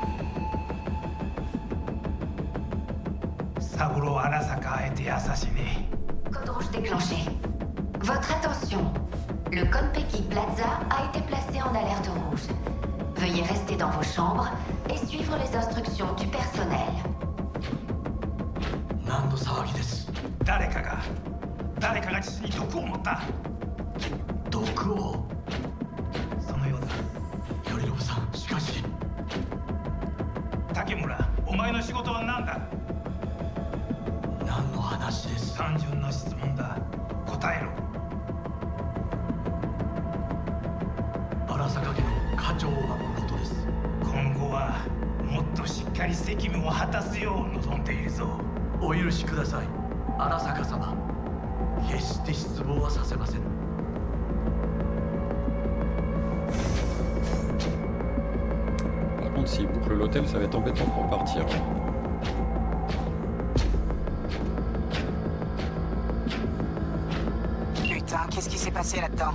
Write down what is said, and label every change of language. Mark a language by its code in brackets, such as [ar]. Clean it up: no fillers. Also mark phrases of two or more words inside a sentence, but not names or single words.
[fr] Saburo Arasaka a été assassiné. Code rouge déclenché. Votre attention. Le Konpeki Plaza a été placé en alerte rouge. Veuillez rester dans vos chambres et suivre les instructions du personnel. [ja] 何の騒ぎです。誰かが父に毒を持った。毒を。そのようだ。頼信さん、しかし。竹村、お前の仕事は何だ。何の話です。単純な質問だ。答えろ。荒坂家の課長を守ることです。今後はもっとしっかり責務を果たすよう望んでいるぞ。お許しください、荒坂様。決して失望はさせません。 [fr] Par contre, s'il boucle l'hôtel, ça va être embêtant pour partir. Putain, qu'est-ce qui s'est passé là-dedans?